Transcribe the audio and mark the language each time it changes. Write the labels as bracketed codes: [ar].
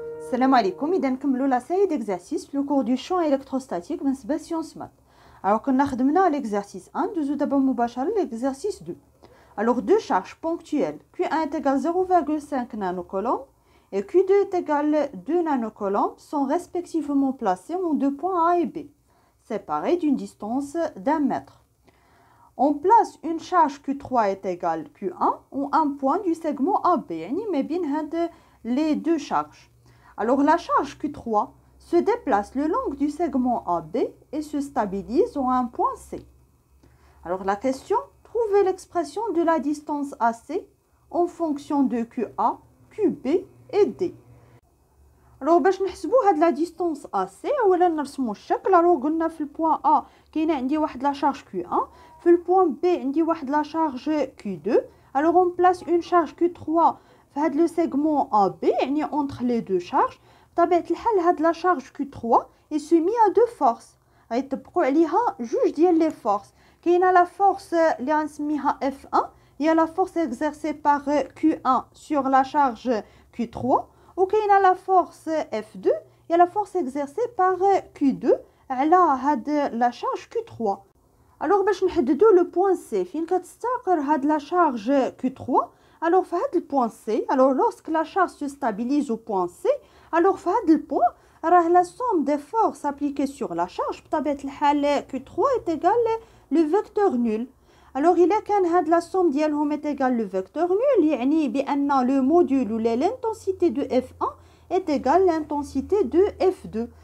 [fr] Salam alaikum, [ar] إذا نكملوا [fr] la série d'exercices le cours du champ électrostatique بالنسبة sciences maths. [ar] Alors كنا خدمنا [fr] l'exercice 1, [ar] ندوزو دابا مباشرة [fr] l'exercice 2. Alors deux charges ponctuelles Q1 est égal 0,5 nanocoulombs et Q2 est égal 2 nanocoulombs sont respectivement placés en deux points A et B, séparés d'une distance d'1 mètre. On place une charge Q3 est égale Q1 en un point du segment AB, [ar] يعني ما بين هاد [fr] les deux charges. Alors la charge Q3 se déplace le long du segment AB et se stabilise en un point C. Alors la question, trouvez l'expression de la distance AC en fonction de QA, QB et D. [ar] Alors باش نحسبوا هاد [fr] la distance AC [ar] اولا نرسموا الشكل. alors قلنا في البوان A كاينه عندي واحد لا شارج Q1, في البوان B عندي واحد لا شارج Q2. [fr] alors on place une charge Q3 [ar] في هاد لو سيغمون AB يعني [fr] entre les deux charges. [ar] بطبيعة الحال هاد [fr] لا شارج Q3 est soumis à deux forces, [ar] غيطبقوا عليها جوج ديال لي فورس. [fr] كاينه لا فورس اللي غنسميها F1 هي لا فورس exercée par Q1 sur la charge Q3, و كاينه لا فورس F2 هي لا فورس exercée par Q2 على هاد لا شارج Q3. [ar] alors باش نحددوا لو بوين C فين كتستقر هاد لا شارج Q3. [fr] alors في هاد البوين C, alors lorsque la charge se stabilise au point C, alors [ar] في هاد البوين راه [fr] la somme des forces appliquées sur la charge [ar] بطبيعة الحال [fr] Q3 est égal le vecteur nul. alors [ar] إلا كان هاد [fr] la somme ديالهم est égal le vecteur nul [ar] يعني بأن [fr] le module ou l'intensité de F1 est égal l'intensité de F2.